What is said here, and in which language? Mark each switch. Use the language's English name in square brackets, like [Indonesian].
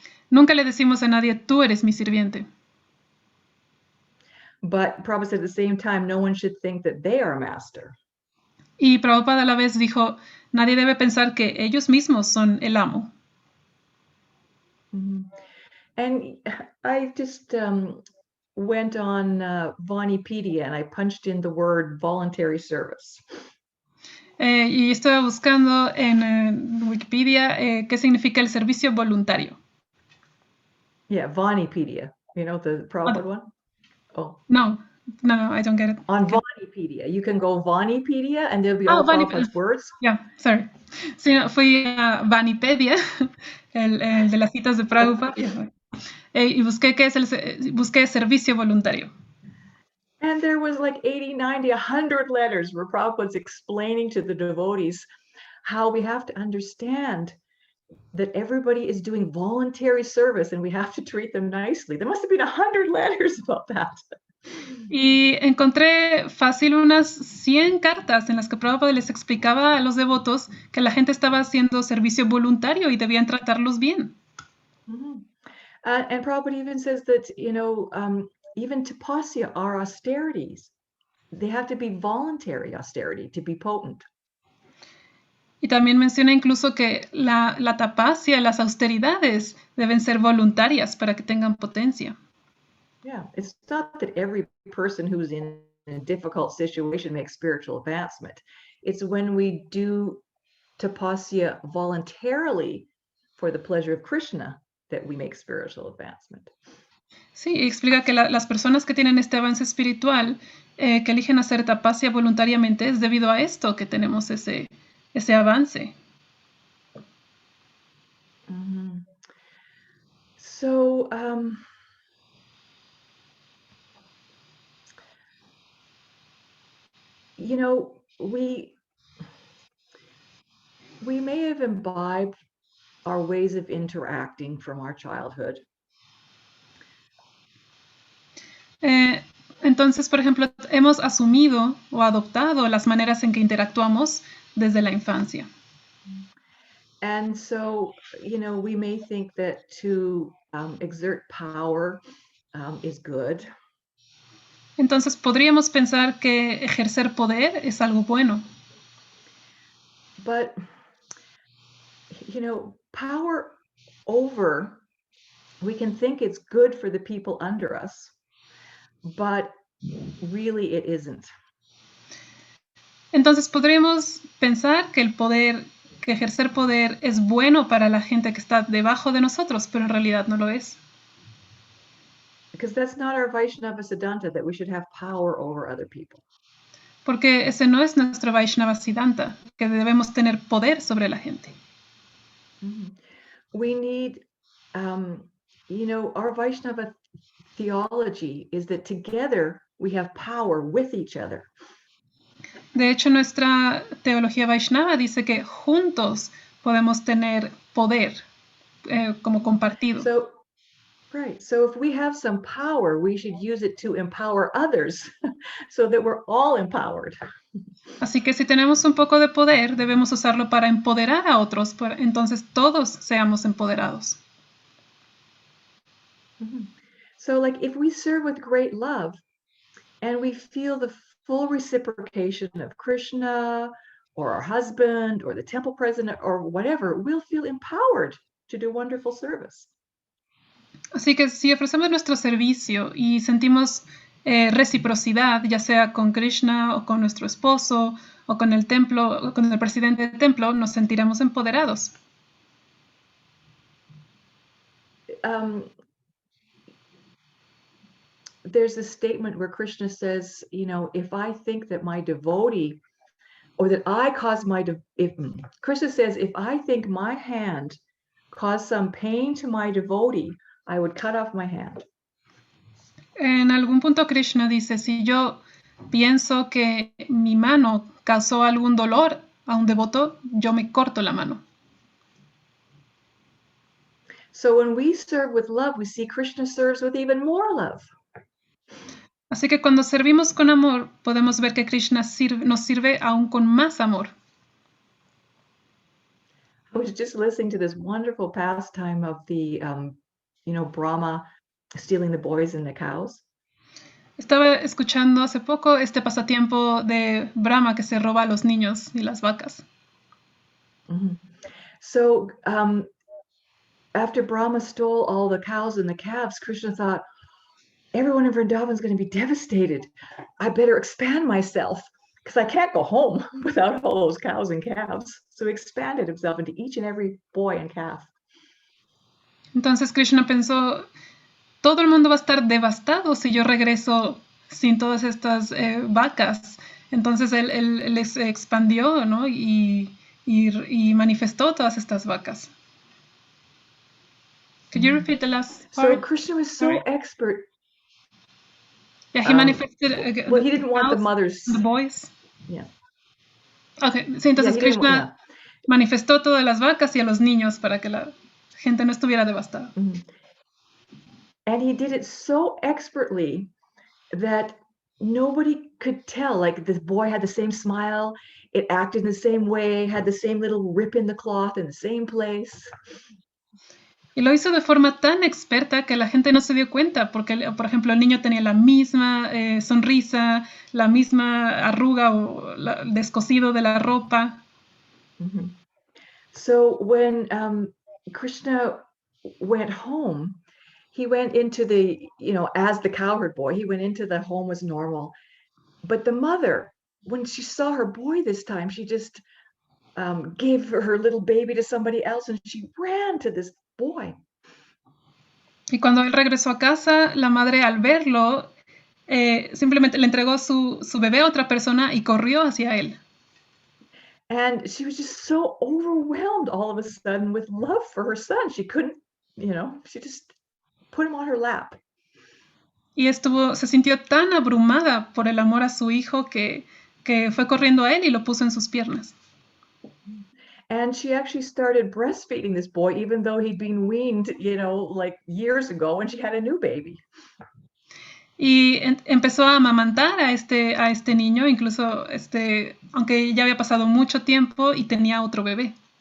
[Spanish] Nunca le decimos a nadie, tú eres mi sirviente. [English] But Prabhupada said at the same time, no one should think that they are a master. [Spanish] Y Prabhupada a la vez dijo, nadie debe pensar que ellos mismos son el amo. [English] And I just went on Vanipedia and I punched in the word voluntary service. [Spanish] Y estaba buscando en Wikipedia qué significa el servicio voluntario. [English] Yeah, Vanipedia. You know the Prabhupada one? Oh. No, I don't get it. On Vanipedia. You can go Vanipedia and there'll be all Prabhupada's words. Yeah, sorry. [Spanish] Sí, no, fui a Vanipedia, el de las citas de Prabhupada, y busqué servicio voluntario. [English] And there was like 80, 90, 100 letters where Prabhupada's explaining to the devotees how we have to understand that everybody is doing voluntary service and we have to treat them nicely. There must have been 100 letters about that. [Spanish] Y encontré fácil unas 100 cartas en las que Prabhupada les explicaba a los devotos que la gente estaba haciendo servicio voluntario y debían tratarlos bien. [English] And Prabhupada even says that, you know, even tapasya are austerities. They have to be voluntary austerity to be potent. [Spanish] Y también menciona incluso que la tapasya, las austeridades, deben ser voluntarias para que tengan potencia. [English] Yeah, it's not that every person who's in a difficult situation makes spiritual advancement. It's when we do tapasya voluntarily for the pleasure of Krishna that we make spiritual advancement. [Spanish] Sí, explica que las personas que tienen este avance espiritual, que eligen hacer tapasya voluntariamente, es debido a esto que tenemos ese avance. [English] So, you know, we may have imbibed our ways of interacting from our childhood. [Spanish] Entonces, por ejemplo, hemos asumido o adoptado las maneras en que interactuamos desde la infancia. [English] And so, you know, we may think that to exert power is good. [Spanish] Entonces, podríamos pensar que ejercer poder es algo bueno. [English] But, you know, power over, we can think it's good for the people under us, but really it isn't. [Spanish] Entonces, podríamos pensar que que ejercer poder es bueno para la gente que está debajo de nosotros, pero en realidad no lo es. [English] Because that's not our Vaishnava Siddhanta, that we should have power over other people. [Spanish] Porque ese no es nuestro Vaishnava Siddhanta, que debemos tener poder sobre la gente. [English] We need, you know, our Vaishnava theology is that together we have power with each other. [Spanish] De hecho, nuestra teología Vaishnava dice que juntos podemos tener poder como compartido. [English] So, right. So if we have some power, we should use it to empower others so that we're all empowered. [Spanish] Así que si tenemos un poco de poder, debemos usarlo para empoderar a otros, entonces todos seamos empoderados. [English] So like if we serve with great love and we feel the full reciprocation of Krishna or our husband or the temple president or whatever, we'll feel empowered to do wonderful service. [Spanish] Así que si ofrecemos nuestro servicio y sentimos reciprocidad, ya sea con Krishna o con nuestro esposo o con el templo, o con el presidente del templo, nos sentiremos empoderados. [English] There's a statement where Krishna says, you know, if I think that my devotee or that I cause Krishna says, if I think my hand caused some pain to my devotee, I would cut off my hand. [Spanish] En algún punto Krishna dice, si yo pienso que mi mano causó algún dolor a un devoto, yo me corto la mano. [English] So when we serve with love, we see Krishna serves with even more love. [Spanish] Así que cuando servimos con amor, podemos ver que Krishna nos sirve aún con más amor. [English] I was just listening to this wonderful pastime of the, Brahma stealing the boys and the cows. [Spanish] Estaba escuchando hace poco este pasatiempo de Brahma que se roba a los niños y las vacas. [English] So after Brahma stole all the cows and the calves, Krishna thought, everyone in Vrindavan is going to be devastated. I better expand myself because I can't go home without all those cows and calves. So he expanded himself into each and every boy and calf. [Spanish] Entonces Krishna pensó, todo el mundo va a estar devastado si yo regreso sin todas estas vacas. Entonces él les expandió, ¿no? y manifestó todas estas vacas. [English] Could you repeat the last part? So Krishna was so expert. Yeah, he manifested. Well, he didn't want the mothers. The boys. Yeah. [Spanish] Okay, sí, entonces [English] Yeah, [Spanish] Krishna manifestó todas las vacas y a los niños para que la gente no estuviera devastada. [English] And he did it so expertly that nobody could tell. Like the boy had the same smile, it acted in the same way, had the same little rip in the cloth in the same place. [Spanish] Y lo hizo de forma tan experta que la gente no se dio cuenta, porque, por ejemplo, el niño tenía la misma sonrisa, la misma arruga o el descosido de la ropa. [English] So when Krishna went home, he went into as the cowherd boy, he went into the home as normal. But the mother, when she saw her boy this time, she just gave her little baby to somebody else and she ran to this boy. [Spanish] Y cuando él regresó a casa, la madre al verlo, simplemente le entregó su bebé a otra persona y corrió hacia él. [English] And she was just so overwhelmed all of a sudden with love for her son. She couldn't, she just put him on her lap. [Spanish] Y se sintió tan abrumada por el amor a su hijo que fue corriendo a él y lo puso en sus piernas. [English] And she actually started breastfeeding this boy, even though he'd been weaned, like years ago when she had a new baby. [Spanish] Y empezó a amamantar a este niño, incluso aunque ya había pasado mucho tiempo y tenía otro bebé.